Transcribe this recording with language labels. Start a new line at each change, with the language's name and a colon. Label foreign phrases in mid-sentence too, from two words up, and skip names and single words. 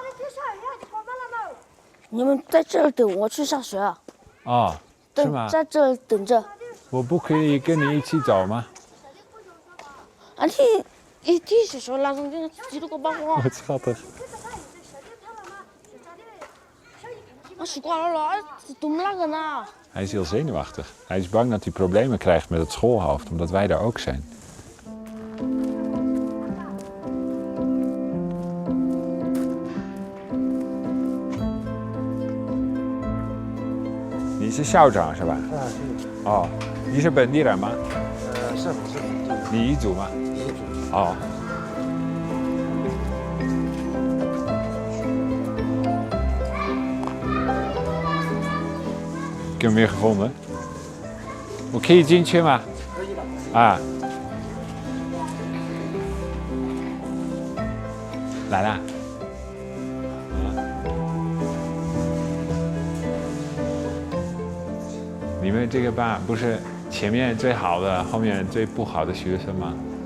Chinese: 你们在这儿等我去上学啊？哦，是吗？在这儿等着。我不可以跟你一起走吗？啊，你小时候拉上这个几多个包包？我操的！
Dutch: Als je kwaad laat, doe me lachen na. Hij is heel zenuwachtig. Hij is bang dat hij problemen krijgt met het schoolhoofd, omdat wij daar ook zijn.
Chinese: 你是校长是吧？哦，你是本地人吗？是。你彝族吗？彝族。
Dutch: 哦。Ik heb hem weer gevonden.
Chinese: 我可以进去吗？可以的。啊。来啦。你们这个班不是前面最好的，后面最不好的学生吗？